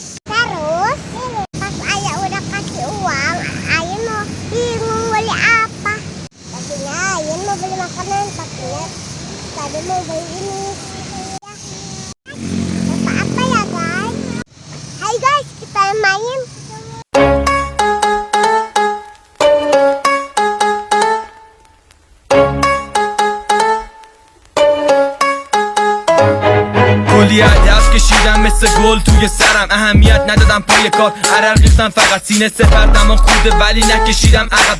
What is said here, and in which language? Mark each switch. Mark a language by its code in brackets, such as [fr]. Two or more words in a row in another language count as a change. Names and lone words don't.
[id] Terus pas Ayah udah kasih uang, Ayah mau bingung beli apa. Tadinya Ayah mau beli makanan, tadi mau beli ini. Apa ya guys? Hai guys, kita main. [fa] کلیت دست کشیدم مثل گل توی سرم، اهمیت ندادم پای کار، عرق ریختم فقط سینه سپر، دمام خوده ولی نکشیدم عقب.